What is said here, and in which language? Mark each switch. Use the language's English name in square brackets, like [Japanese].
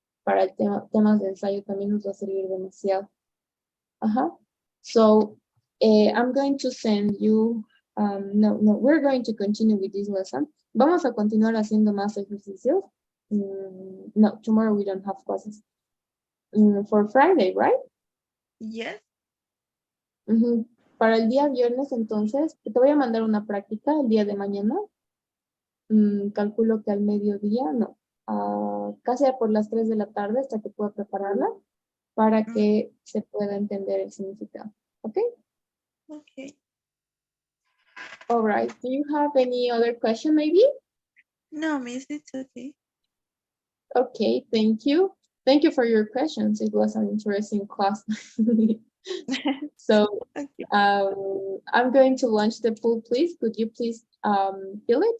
[Spanish] Para el temas de ensayo también nos va a servir demasiado. Ajá. [English] So, I'm going to send you, we're going to continue with this lesson. [Spanish] Vamos a continuar haciendo más ejercicios. [English] No, tomorrow we don't have classes. For Friday, right? Yes. [Spanish] Para el día viernes, entonces, te voy a mandar una práctica el día de mañana. Calculo que al mediodía, no, casi por las 3 de la tarde hasta que pueda prepararla para que se pueda entender el significado. ¿Ok? [English] Okay. All right. Do you have any other question maybe? No, Miss, it's okay. Okay, thank you. Thank you for your questions. It was an interesting class. So, Okay. I'm going to launch the poll, please. Could you please fill it?